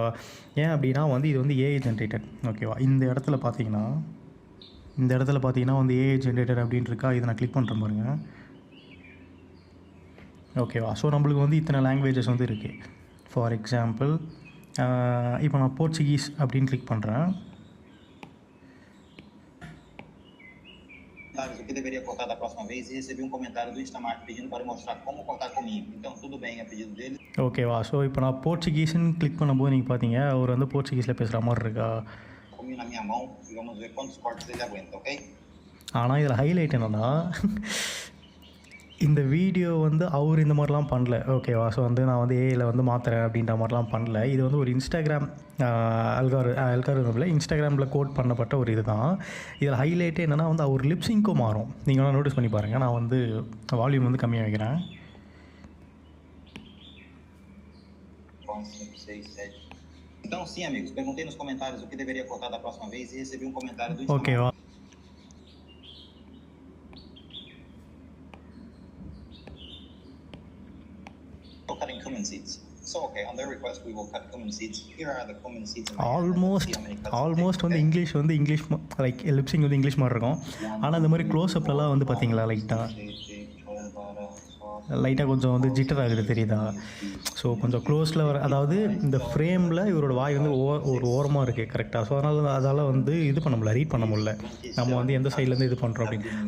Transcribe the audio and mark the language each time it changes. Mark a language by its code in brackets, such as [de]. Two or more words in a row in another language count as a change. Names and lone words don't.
[ta] ஏன் அப்படின்னா வந்து இது வந்து [en] AI generated. [ta] ஓகேவா, இந்த இடத்துல பார்த்தீங்கன்னா வந்து [en] AI generator [ta] அப்படின்னு இருக்கா. இதை நான் கிளிக் பண்ணுறேன் பாருங்க. ஓகேவா, ஸோ நம்மளுக்கு வந்து இத்தனை லாங்குவேஜஸ் வந்து இருக்குது. [en] for example [ta] இப்போ நான் போர்ச்சுகீஸ் அப்படின்னு கிளிக் பண்ணுறேன். [pt] O que deveria cortar da próxima vez, e recebi um comentário do Instamart pedindo para mostrar como cortar comigo. Então, tudo bem, é pedido dele. [ta] ஓகேவா, ஸோ இப்போ நான் போர்ச்சுகீஸ்ன்னு கிளிக் பண்ணும்போது நீங்கள் பார்த்தீங்க அவர் வந்து போர்ச்சுகீஸில் பேசுகிற மாதிரி இருக்கா. [pt] Comi na minha mão e vamos ver quantos cortes ele aguenta, ok? [ta] ஆனால் இதில் ஹைலைட் என்னென்னா இந்த வீடியோ வந்து அவர் இந்த மாதிரிலாம் பண்ணல. ஓகேவா, ஸோ வந்து நான் வந்து ஏஐயில் வந்து மாற்றுறேன் அப்படின்ற மாதிரிலாம் பண்ணல. இது வந்து ஒரு இன்ஸ்டாகிராம் அல்காரிதமில் இன்ஸ்டாகிராமில் கோட் பண்ணப்பட்ட ஒரு இது தான். இதில் ஹைலைட்டே என்னென்னா வந்து அவர் லிப்ஸிங்க்கும் மாறும். நீங்கள் வேணால் நோட்டீஸ் பண்ணி பாருங்கள். நான் வந்து வால்யூம் வந்து கம்மியாக வைக்கிறேன். [pt] Então, sim, amigos, perguntei nos comentários o que deveria cortar da próxima vez e recebi um comentário do Instamart. [ta] ஓகேவா, [en] Cutting cumin seeds. So, okay, on their request, we will cut cumin seeds. Here are the cumin seeds. [ta] ஆல்மோஸ்ட் வந்து [en] English like lipsync [ta] வந்து இங்கிலீஷ் மாதிரி இருக்கும். ஆனால் இந்த மாதிரி க்ளோஸ்அப்லலாம் வந்து பார்த்தீங்களா லைட்டாக கொஞ்சம் வந்து ஜிட்டர் ஆகுது, தெரியுதா? ஸோ கொஞ்சம் க்ளோஸில் வர, அதாவது இந்த ஃப்ரேமில் இவரோட வாய் வந்து ஒரு ஓரமாக இருக்குது கரெக்டாக. ஸோ அதால் வந்து இது பண்ண முடியல, ரீட் பண்ண முடியல நம்ம வந்து எந்த சைட்லேருந்து இது பண்ணுறோம் அப்படின்னு.